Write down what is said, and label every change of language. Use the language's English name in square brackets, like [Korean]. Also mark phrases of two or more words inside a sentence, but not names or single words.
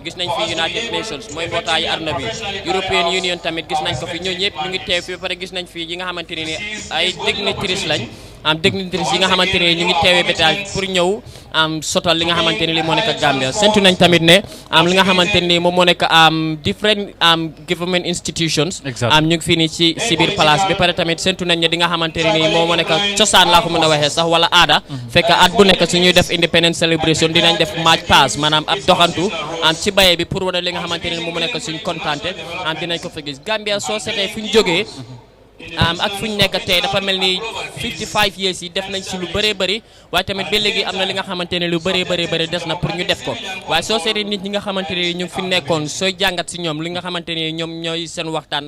[Wolof] gis nañ fi United Nations mooy mbootaayu àdduna bi European Union tamit gis nañ ko fi ñoo ñëpp ñu ngi teew fi ba pare gis nañ fi yi nga xamante ne ni ay dignitaries lañ dignitaires yi nga xamante ne ñu ngi teewee bétail pour ñëw sotal li nga xamante ne li moo nekk Gambia sentu nañ tamit ne li nga xamante ni moom moo nekk [English] different government institutions [Wolof] ñu ngi fii nii ci biir place bi pare tamit sentu nañ ne di nga xamante ne ni moom moo nekk cosaan laa ko mën a waxee sax wala aada fekk at bu nekk suñuy def [English] independence celebration [Wolof] dinañ def [English] match pass [Wolof] maanaam ab doxantu ci baye bi pour wane li nga xamante ne moom moo nekk suñ kontaante dinañ ko fa gis Gambia soo seetee fu ñu jógee ak fu ñu nekk tey dafa mel ni 55 years yi def nañ si lu bëree bëri waaye tamit ba léegi am na li nga xamante ne lu bëree bëri des na pour ñu def ko waaye soo seetee nit ñi nga xamante ne ñu fi nekkoon sooy jàngat si ñoom li nga xamante ne ñoom ñooy seen waxtaan ak